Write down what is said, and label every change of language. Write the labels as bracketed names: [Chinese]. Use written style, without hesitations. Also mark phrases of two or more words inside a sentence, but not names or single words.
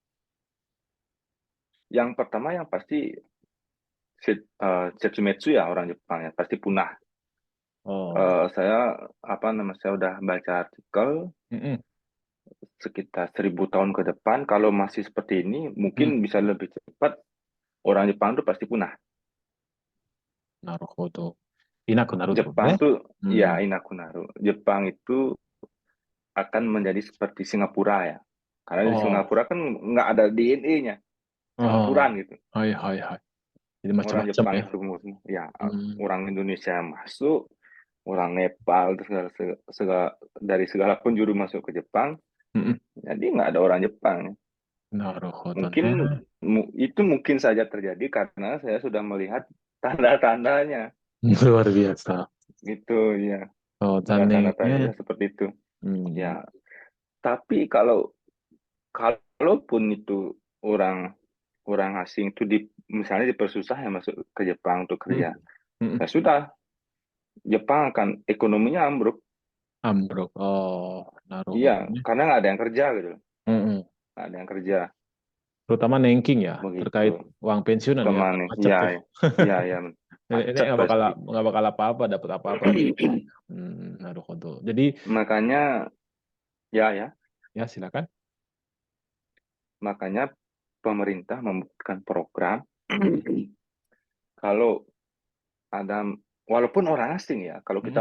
[Indonesian] Yang pertama yang pasti Setsumetsu ya orang Jepang ya pasti punah. Oh, Saya saya udah baca artikel mm-mm, sekitar 1.000 tahun ke depan kalau masih seperti ini mungkin mm, bisa lebih cepat orang Jepang itu pasti punah. [Japanese] naruhodo. いなくなるってこと [Indonesian] Jepang [Japanese] ね。 [Indonesian] tuh う ya ん。 [Japanese] Inakunaru. [Indonesian] Jepang itu akan menjadi seperti Singapura ya. Karena di あ Singapura kan nggak ada DNA-nya, あ、あ campuran gitu. [Japanese] あ、はいはいはい。Jadi [Indonesian] Orang macam-macam Jepang ya. itu murni, ya Hmm. orang Indonesia yang masuk, orang Nepal, segala, dari segala penjuru masuk ke Jepang, Mm-mm. jadi nggak ada orang Jepang. [Japanese] なるほど [Indonesian] Mungkin [Japanese] ね。 [Indonesian] itu mungkin saja terjadi karena saya sudah melihat tanda-tandanya, luar biasa. gitu ya, [Japanese] そう、残念 [Indonesian] tanda-tanda tanda [Japanese] ね。 [Indonesian] seperti itu. うん。 Ya, tapi kalaupun itu orang orang asing itu misalnya dipersusah ya masuk ke Jepang untuk うん。 kerja, うん。 ya sudah, Jepang akan ekonominya ambruk. [Japanese] アンブロック。ああ、なるほ [Indonesian] Iya, [Japanese] どね。 [Indonesian] karena nggak ada yang kerja gitu, うんうん。 nggak ada yang kerja Terutama Nengking ya, begitu. terkait uang pensiunan ya, kan Kemana? macet Iya, tuh. ya, iya, ya, Ini macet pasti. nggak bakal apa-apa, dapat apa-apa. Nah, jadi Makanya, ya, ya silakan. makanya pemerintah membuatkan program kalau ada, walaupun orang asing ya, kalau kita